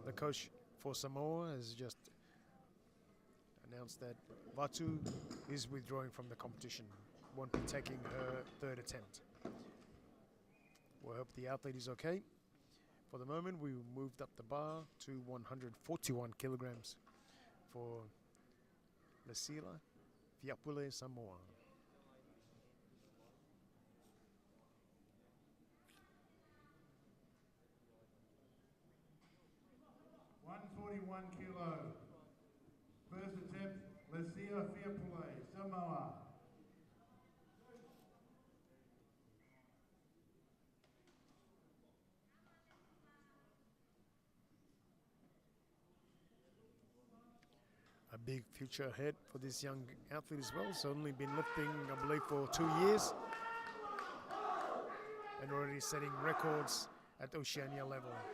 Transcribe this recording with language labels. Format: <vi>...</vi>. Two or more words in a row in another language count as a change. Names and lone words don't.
<en>The coach for Samoa has just announced that Vatu is withdrawing from the competition. Won't be taking her third attempt. We hope the athlete is okay. For the moment, we moved up the bar to 141 kilograms for Lesila Fiapule Samoa. 141 kilo. First attempt, Lesia Fiapule, Samoa. A big future ahead for this young athlete as well. So only been lifting, I believe, for 2 years. And already setting records at Oceania level.</en>